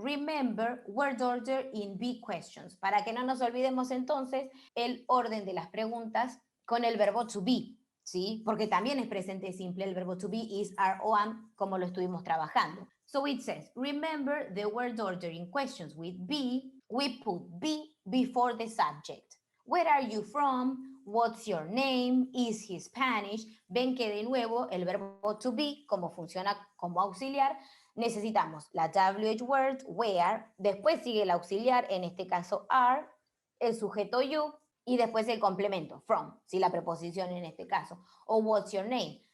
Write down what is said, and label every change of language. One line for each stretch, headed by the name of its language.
English: Remember word order in B questions.
Spanish: Para que no nos olvidemos entonces el orden de las preguntas con el verbo to be, ¿sí? Porque también es presente simple el verbo to be, is, are o am, como lo estuvimos trabajando.
English: So it says, remember the word order in questions with be, we put be before the subject. Where are you from? What's your name? Is he Spanish?
Spanish: Ven que de nuevo el verbo to be, como funciona como auxiliar, necesitamos la WH word, where, después sigue el auxiliar, en este caso are, el sujeto you, y después el complemento, from, si la preposición en este caso. O
English: what's your name?